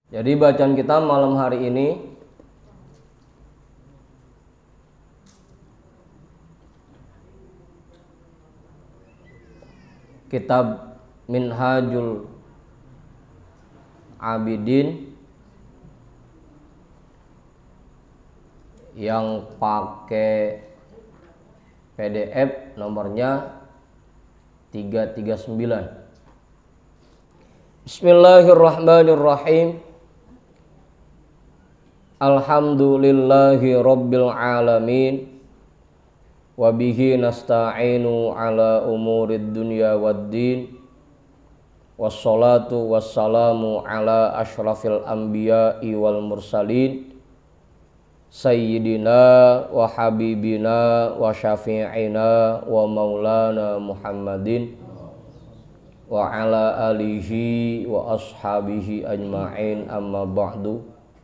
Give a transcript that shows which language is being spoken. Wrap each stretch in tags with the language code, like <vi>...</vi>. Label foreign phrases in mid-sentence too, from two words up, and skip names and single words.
<id>Jadi bacaan kita malam hari ini kitab Minhajul Abidin yang pakai PDF nomornya 339.</id> <ar>بسم الله الرحمن الرحيم. الحمد لله رب العالمين. وبه نستعين على أمور الدنيا والدين. والصلاة والسلام على أشرف الأنبياء والمرسلين. سيدنا وحبيبنا وشفيعنا ومولانا محمد وعلى آله وأصحابه أجمعين، أما بعد.</ar>